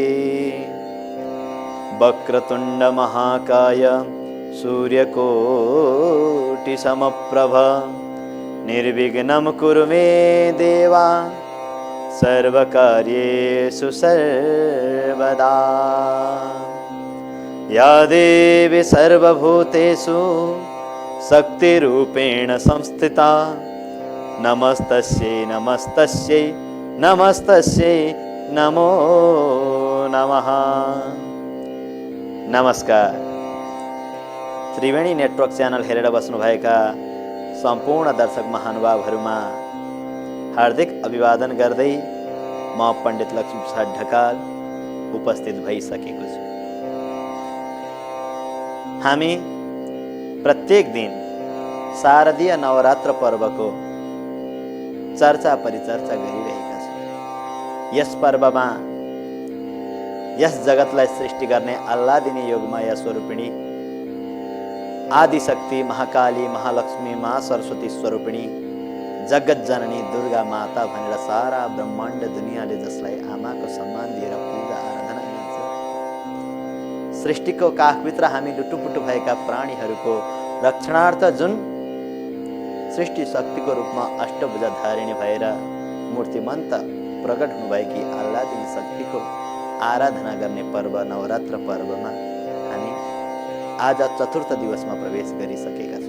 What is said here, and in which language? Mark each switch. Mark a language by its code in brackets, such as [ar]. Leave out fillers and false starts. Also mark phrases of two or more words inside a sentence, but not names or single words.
[sa] वक्रतुण्ड महाकाय सूर्यकोटिसमप्रभ निर्विघ्नं कुरु मे देवा सर्वकार्येषु सर्वदा। या देवी सर्वभूतेषु शक्तिरूपेण संस्थिता नमस्तस्यै नमस्तस्यै नमस्तस्यै नमो नमः। [ne] नमस्कार। त्रिवेणी नेटवर्क च्यानल हेरेर बस्नुभएका सम्पूर्ण दर्शक महानुभावहरूमा हार्दिक अभिवादन गर्दै म पण्डित लक्ष्मीप्रसाद ढकाल उपस्थित भइसकेको छु। हामी प्रत्येक दिन शारदीय नवरात्र पर्वको चर्चा परिचर्चा गरिरहेका छौँ। यस पर्वमा यस जगतलाई सृष्टि गर्ने आह्लादिनी योगमाया स्वरूपिणी आदिशक्ति महाकाली महालक्ष्मी महासरस्वती स्वरूपिणी जगत जननी दुर्गा माता भनेर सारा ब्रह्माण्ड दुनियाँले जसलाई आमाको सम्मान दिएर पूजा आराधना गर्छ, सृष्टिको काखभित्र हामी लुटुपुटु भएका प्राणीहरूको रक्षणार्थ जुन सृष्टि शक्तिको रूपमा अष्टभुजाधारिणी भएर मूर्तिमन्त प्रकट हुनुभएकी आह्लादिनी शक्तिको आराधना गर्ने पर्व नवरात्र पर्वमा हामी आज चतुर्थ दिवसमा प्रवेश गरिसकेका छौँ।